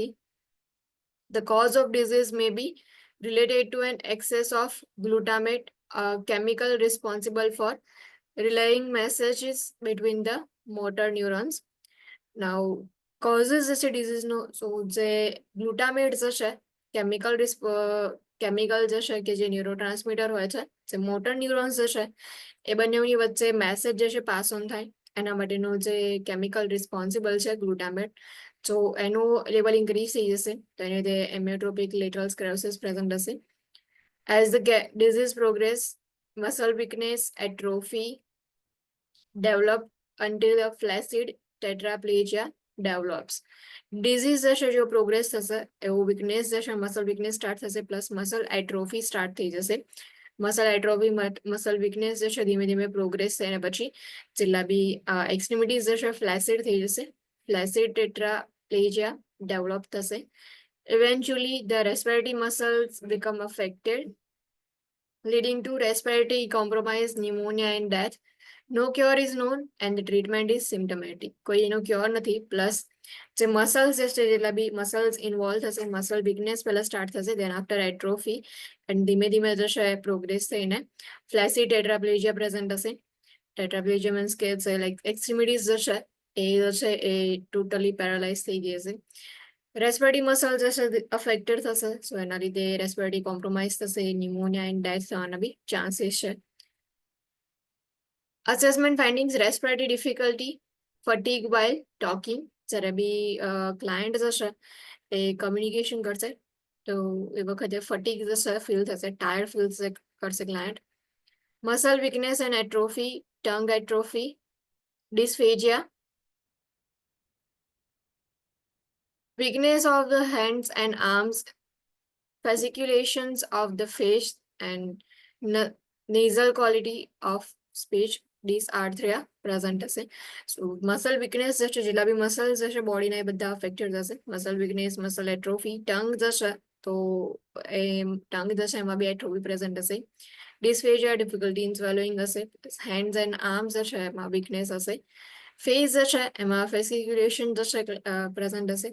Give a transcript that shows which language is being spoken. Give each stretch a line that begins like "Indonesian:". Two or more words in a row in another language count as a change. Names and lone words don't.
English: The cause of disease may be related to an excess of glutamate, a chemical responsible for relaying messages between the motor neurons. Now, causes a disease no, so the glutamate chemical chemical
Gujarati: કે જે ન્યુરોટ્રાન્સમીટર હોય છે, જે
English: motor neurons
Gujarati: એ બંનેની વચ્ચે
English: message pass on
Gujarati: થાય એના માટેનું જે
English: chemical responsible
Gujarati: છે ગ્લુટામેટ, તો એનું
English: level increase
Gujarati: થઈ જશે તો એને લીધે
English: amyotrophic lateral sclerosis present
Gujarati: હશે.
English: As the disease progress, muscle weakness, atrophy develop until a flaccid tetraplegia develops.
Gujarati: Disease जो प्रोग्रेस થશે એવું
English: weakness muscle weakness start
Gujarati: થશે
English: plus muscle atrophy start
Gujarati: થઈ જશે.
English: muscle atrophy muscle weakness
Gujarati: ધીમે ધીમે પ્રોગ્રેસ થઈને પછી જેટલા બી
English: extremities flaccid
Gujarati: થઈ જશે.
English: flaccid tetraplegia develop
Gujarati: થશે.
English: Eventually the respiratory muscles become affected, leading to respiratory compromise, pneumonia and death. No cure is known and the treatment is symptomatic.
Gujarati: કોઈ એનો ક્યોર નથી. પ્લસ જે મસલ્સ જેટલા બી
English: muscles involve
Gujarati: થશે,
English: muscle weakness
Gujarati: પહેલા સ્ટાર્ટ થશે,
English: then after atrophy and
Gujarati: ધીમે ધીમે જશે પ્રોગ્રેસ થઈને
English: flaccid tetraplegia present
Gujarati: હશે.
English: tetraplegia means
Gujarati: કે
English: like extremities
Gujarati: એ
English: totally paralyse
Gujarati: થઈ ગઈ હશે.
English: respiratory muscle affected
Gujarati: થશે, સો એના લીધે
English: respiratory compromise
Gujarati: થશે,
English: pneumonia and death
Gujarati: થવાના બી ચાન્સીસ છે.
English: Assessment findings: respiratory difficulty, fatigue while talking.
Gujarati: જ્યારે બી ક્લાયન્ટ જશે એ કમ્યુનિકેશન કરશે તો એ વખતે ફટીગ જશે ફીલ થશે,
English: tired feel
Gujarati: કરશે ક્લાયન્ટ.
English: muscle weakness and atrophy, tongue atrophy, dysphagia, weakness of the hands and arms, fasciculations of the face and nasal quality of speech. dysarthria present
Gujarati: હશે.
English: so muscle weakness
Gujarati: જશે, જેટલા બી મસલ્સ હશે બોડીના એ બધા અફેક્ટેડ થશે.
English: muscle weakness, muscle atrophy, tongue
Gujarati: જશે તો એ ટંગ જશે એમાં બી
English: atrophy present
Gujarati: હશે.
English: dysphagia, difficulty in swallowing હશે. hands and arms
Gujarati: હશે એમાં વીકનેસ હશે. ફેસ જશે એમાં ફેસિક્યુલેશન જશે પ્રેઝન્ટ હશે.